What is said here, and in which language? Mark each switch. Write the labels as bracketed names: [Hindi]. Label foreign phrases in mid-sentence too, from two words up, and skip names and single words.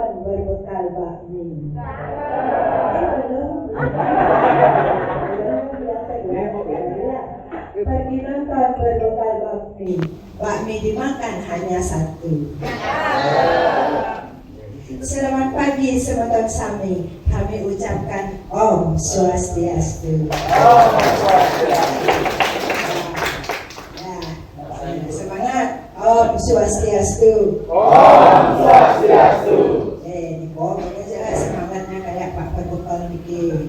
[Indonesian] berbekal bakmi. Pergi nonton berbekal bakmi. Bakmi dimakan hanya satu. Selamat pagi [Balinese] semeton sami. [Indonesian] Kami ucapkan Om Swastiastu. Semangat. Om Swastiastu. Om Swastiastu. Di bawah aja semangatnya kayak Pak Perbekal dikit.